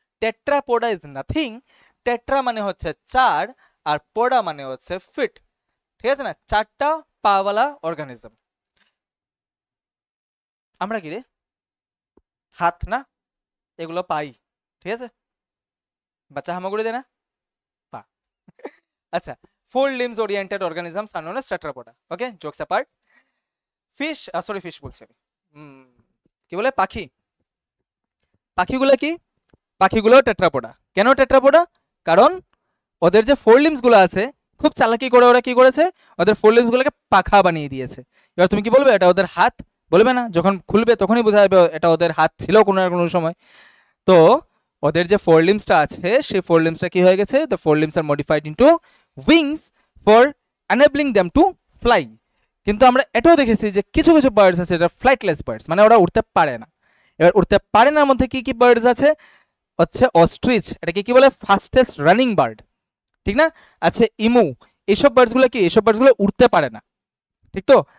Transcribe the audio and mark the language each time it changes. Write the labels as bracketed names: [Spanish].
[Bangla] টেট্রাপোডা is nothing, tetra মানে হচ্ছে 4 আর পোডা মানে হচ্ছে ফিট, ঠিক আছে না, 4টা পাওয়ালা অর্গানিজম। আমরা কি রে, হাত না, এগুলো পাই, ঠিক আছে, বাচ্চা হামাগুড়ি দেয় না, পা। [English] আচ্ছা, 4 limbs oriented organisms are known as tetrapoda. Okay, jokes apart. Fish, sorry, fish [Bangla] বলছি আমি, কি বলে, পাখি। পাখিগুলো কি, পাখিগুলো টেট্রাপোডা। কেন টেট্রাপোডা? কারণ ওদের যে 4 limbs গুলো আছে, খুব চালাকি করে ওরা কি করেছে, ওদের 4 limbs গুলোকে পাখা বানিয়ে দিয়েছে। এবার তুমি কি বলবে এটা ওদের হাত? বলবে না, যখন খুলবে তখনই বোঝা যাবে এটা ওদের হাত ছিল কোনো না কোনো সময়। তো ওদের যে 4 limbsটা আছে সেই 4 limbsটা কি হয়ে গেছে, [English] the 4 limbs are modified into wings for enabling them to fly। [Bangla] কিন্তু আমরা এটাও দেখেছি যে কিছু কিছু বার্ডস আছে এটা ফ্লাইটলেস বার্ডস, মানে ওরা উড়তে পারে না। এবার উড়তে পারে না মধ্যে কি কি বার্ডস আছে, হচ্ছে অস্ট্রিচ, এটাকে কি বলে, ফাস্টেস্ট রানিং বার্ড, ঠিক না। আছে ইমু, এইসব বার্ডসগুলো কি, এইসব বার্ডসগুলো উড়তে পারে না, ঠিক তো।